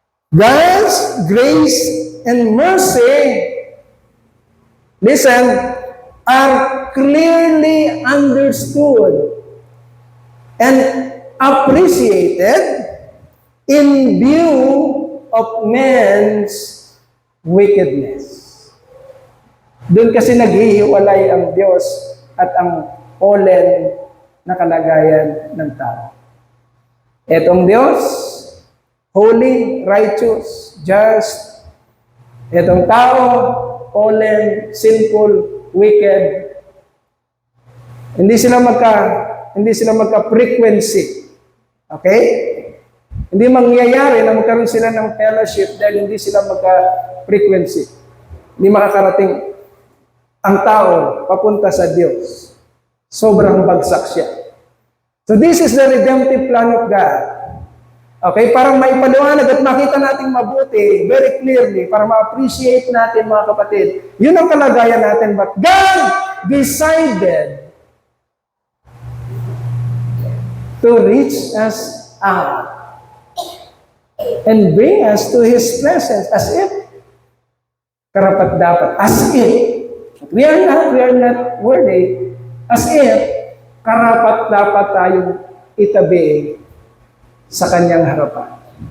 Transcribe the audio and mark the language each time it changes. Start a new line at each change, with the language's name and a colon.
English: God's grace and mercy, listen, are clearly understood and appreciated in view of men's wickedness.
Filipino: Doon kasi naghihiwalay ang Diyos at ang fallen na kalagayan ng tao. Etong Diyos,
English: holy, righteous, just.
Filipino: Etong tao,
English: fallen, sinful, wicked.
Filipino: Hindi sila magka-frequency. Okay? Hindi mangyayari na magkaroon sila ng fellowship dahil hindi sila magka-frequency. Hindi makakarating ang tao papunta sa Diyos. Sobrang bagsak siya.
English: So this is the redemptive plan of God.
Filipino: Okay, para maipaliwanag at makita natin mabuti, very clearly, para ma-appreciate natin mga kapatid, yun ang kalagayan natin.
English: But God decided to reach us out and bring us to His presence as if karapat-dapat, as if we are not worthy, as if
Filipino: karapat-dapat tayong itabi sa kanyang harapan.